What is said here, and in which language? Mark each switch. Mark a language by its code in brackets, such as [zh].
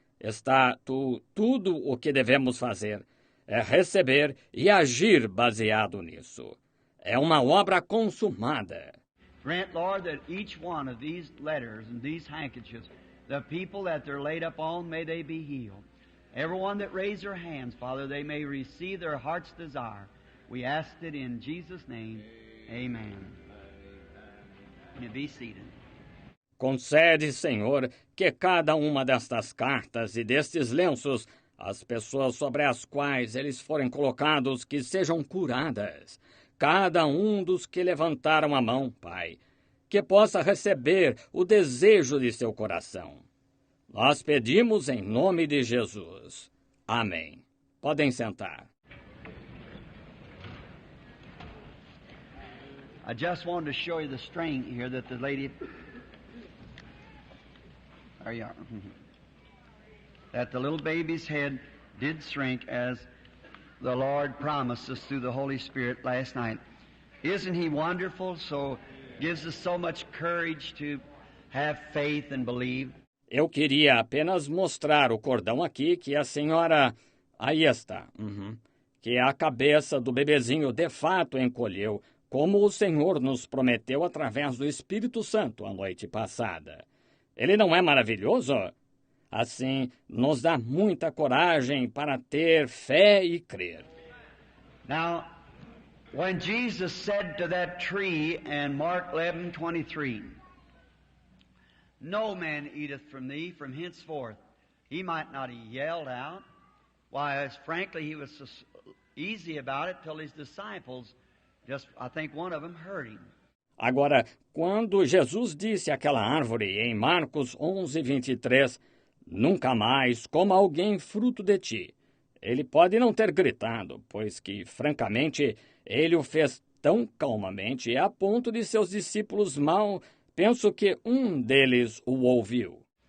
[pt] Está tudo o que devemos fazer é receber e agir baseado nisso. É uma obra consumada. [en] Grant, Lord, that each one of these letters and these handkerchiefs, the people that they're laid upon, may they be healed. Everyone that raised their hands, Father, they may receive their heart's desire. We ask it in Jesus' name. Amen. You be seated. [pt] Concede, Senhor, que cada uma destas cartas e destes lenços, as pessoas sobre as quais eles forem colocados, que sejam curadas. Cada um dos que levantaram a mão, Pai, que possa receber o desejo de seu coração. Nós pedimos em nome de Jesus. Amém. Podem sentar. [en] I just wanted to show you the string here that the lady... There you are. That the little baby's head did shrink as the Lord promised us through the Holy Spirit last night. Isn't He wonderful? So gives us so much courage to have faith and believe. [pt] Eu queria apenas mostrar o cordão aqui que a senhora... Aí está. Que a cabeça do bebezinho de fato encolheu, como o Senhor nos prometeu através do Espírito Santo a noite passada. Ele não é maravilhoso? Assim, nos dá muita coragem para ter fé e crer. [en] Now, when Jesus said to that tree in Mark 11:23, "No man eateth from thee from henceforth," he might not have yelled out. Why, frankly, he was so easy about it till his disciples, I think one of them heard him. [pt] Agora, quando Jesus disse àquela árvore em Marcos 11:23, nunca mais coma alguém fruto de ti, ele pode não ter gritado, pois que, francamente, ele o fez tão calmamente a ponto de seus discípulos penso que deles o ouviu.